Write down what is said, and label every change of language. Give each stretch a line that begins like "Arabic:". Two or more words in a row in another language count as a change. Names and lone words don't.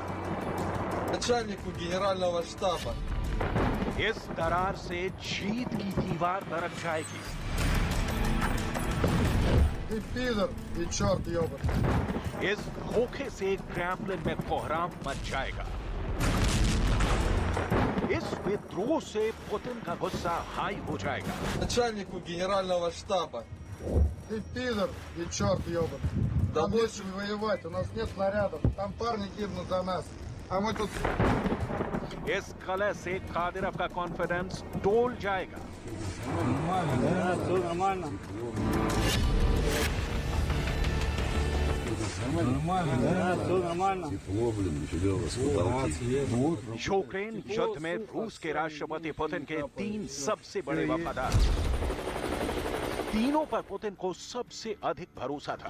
Russian: Начальнику генерального штаба.
Hindi: इस दरार से जीत की दीवार दरक जाएगी।
Russian: Ты пидор и черт ебаный.
Hindi: इस धोखे से क्रेमलिन में कोहराम मच जाएगा। इस विद्रोह से पुतिन का गुस्सा हाई हो जाएगा।
Russian: Начальнику генерального штаба. Ты пидор и черт ебаный. Нам нечем воевать, у нас нет снарядов. Там парни гибнут за нас. А мы тут...
Hindi: इस कलह से कादिरव का कॉन्फिडेंस डोल जाएगा। यूक्रेन युद्ध में रूस के राष्ट्रपति पुतिन के 3 सबसे बड़े वफादार, तीनों पर पुतिन को सबसे अधिक भरोसा था।